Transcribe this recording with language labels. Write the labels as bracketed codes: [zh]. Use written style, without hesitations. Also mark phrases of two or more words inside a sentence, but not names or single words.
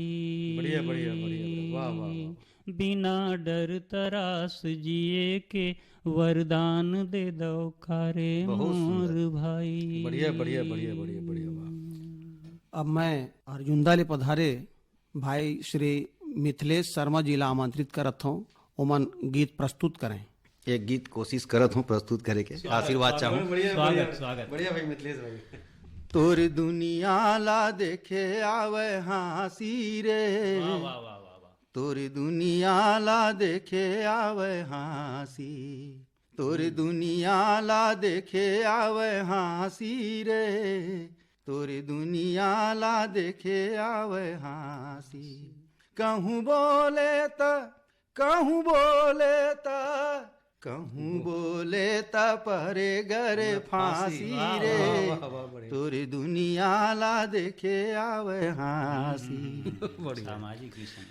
[hne] बढ़िया बढ़िया बढ़िया, वाह वाह। बिना डर तरास जिए के वरदान दे दो कारे मोर भाई। बढ़िया बढ़िया बढ़िया बढ़िया बढ़िया, वाह। अब मैं अर्जुनदा ले पधारे भाई श्री मिथिलेश शर्मा जी ला आमंत्रित करत हूँ, ओमन गीत प्रस्तुत करें। एक गीत कोशिश करत हूँ प्रस्तुत करे के, आशीर्वाद चाहूँ। स्वागत स्वागत। बढ़िया भाई मिथिलेश भाई। तोर दुनिया ला देखे आवे हाँसी रे, तोर दुनिया ला देखे आवे हाँसी, तोर दुनिया ला देखे आवे हाँसी रे, तोर दुनिया ला देखे आवे हाँसी। कहूँ बोले त, कहूँ बोले त, कहूँ बोले त परे गरे फांसी रे, तोर दुनिया ला देखे आवे हाँसी। सामाजिक विषय।